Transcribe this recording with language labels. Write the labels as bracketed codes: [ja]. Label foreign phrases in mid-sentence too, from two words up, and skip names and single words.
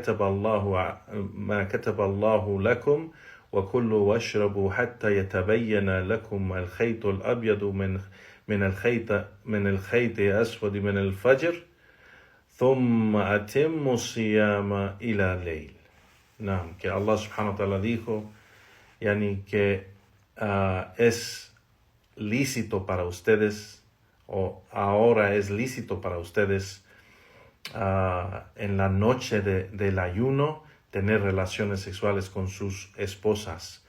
[ar] كتب الله لكم وكلوا واشربوا حتى يتبين لكم الخيط الأبيض من الخيط الأسود من الفجر ثم أتموا الصيام إلى الليل. [es] Que Allah [ar] subhanahu wa ta'ala [es] dijo, que es lícito para ustedes, o ahora es lícito para ustedes en la noche del ayuno tener relaciones sexuales con sus esposas.